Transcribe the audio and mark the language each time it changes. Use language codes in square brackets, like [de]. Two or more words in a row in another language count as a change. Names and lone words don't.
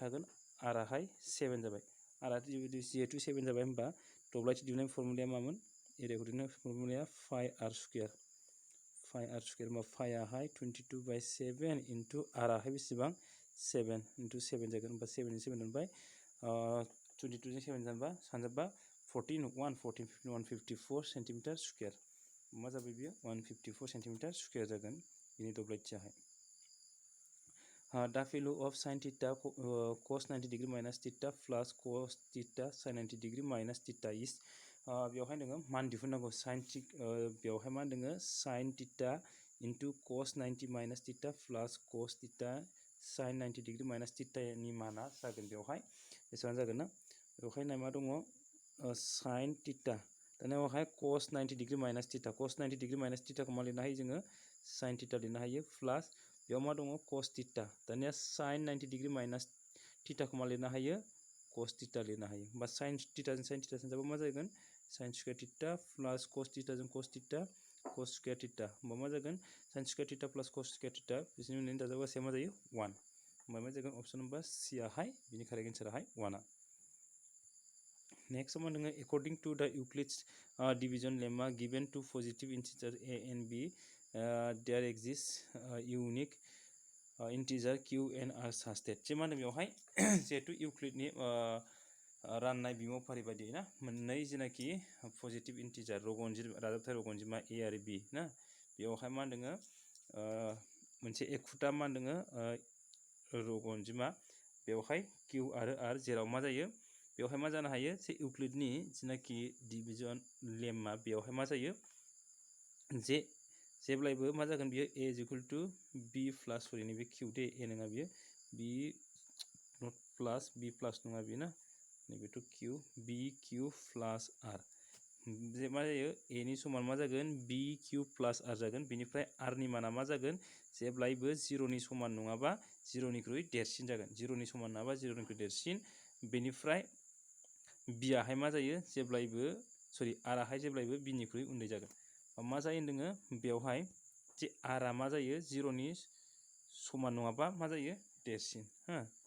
[brx] थागोन r आहाय 7 जाबाय r आ जिहेतु 7 जाबाय होमबा दब्लायथि दिहुननाय फर्मुलाया मामोन एरियाखौ दिहुननाय फर्मुलाया [en] pi r square [brx] होमबा पाइ आहाय 22 बाय 7 इनटु r आहाय बेसेबां 7 इनटु 7 जागोन होमबा 7 नि 7 मोनबाय 22 जों 7 जानबा सानजाबा 14 154 [en] centimetre square [brx] मा जाबाय बियो 154 [en] centimetre square [brx] जागोन बिनि दब्लायथियाहाय [en] the value of sin theta cos 90 degree minus theta plus cos theta sin 90 degree minus theta is [brx] बेवहाय नोङो मान दिहुननांगौ बेवहाय मा होनदोङो [en] sin theta into cos 90 minus theta plus cos theta sin 90 degree minus theta [brx] नि माना जागोन बेवहाय बेसेबां जागोन ना बेवहाय नाय मा दङ [en] sin theta [brx] दाना बेवहाय [en] cos 90 degree minus theta cos 90 degree minus theta [brx] खौ मा लिरनो हायो जोङो [en] sin theta [brx] लिरनो हायो [en] plus [brx] बेयाव मा दङ [en] cos theta [brx] दानिया [en] sin 90 degree minus theta [brx] खौ मा लिरनो हायो [en] cos theta [brx] लिरनो हायो होमबा [en] sin theta [brx] जों [en] sin theta [brx] जाबा मा जागोन [en] sin square theta plus cos theta [brx] जों [en] cos theta cos square theta [brx] होमबा मा जागोन [en] sin square theta plus cos square theta [brx] बिसोरनि मोननैनि दाजाब गासैया मा जायो 1 होमबा मा जागोन [en] option number C [brx] आहाय बिनि [en] correct answer [brx] 1 आ नेक्स्ट मा दङ [en] according to the Euclid's division lemma given two positive integers a and b there exists unique integer q and r such that [brx] जे मा होनो बेवहाय जिहेतु इउक्लिडनि राननाय बिमुं फारि बायदि ना मोननै जेनाखि पजिटिभ इन्टिजार राजाबथाय रग अनजिमा a आरो b ना बेवहाय मा होनदोङो मोनसे एखुथा मा होनदोङो रग अनजिमा बेवहाय q आरो r जेराव मा जायो बेवहाय मा जानो हायो जे इउक्लिडनि जेनाखि [en] division lemma [brx] बेवहाय मा जायो जे जेब्लायबो मा जागोन बियो [en] a is equal to b plus [brx] सरि नैबे q दे a नङा बियो b नट प्लस b प्लस नङा बियो ना नैबेथ' q [en] b q plus r [brx] जे मा जायो a नि समान मा जागोन [en] b q plus r [brx] जागोन बेनिफ्राय r नि माना मा जागोन जेब्लायबो 0 नि समान नङाबा 0 निख्रुइ देरसिन जागोन 0 नि समान नङाबा 0 निख्रुइ देरसिन बेनिफ्राय b आहाय मा जायो जेब्लायबो सरि r आहाय जेब्लायबो b निख्रुइ उन्दै जागोन मा जायो होनदोङो बेवहाय जे r आ मा जायो 0 नि समान नङाबा मा जायो देरसिन हो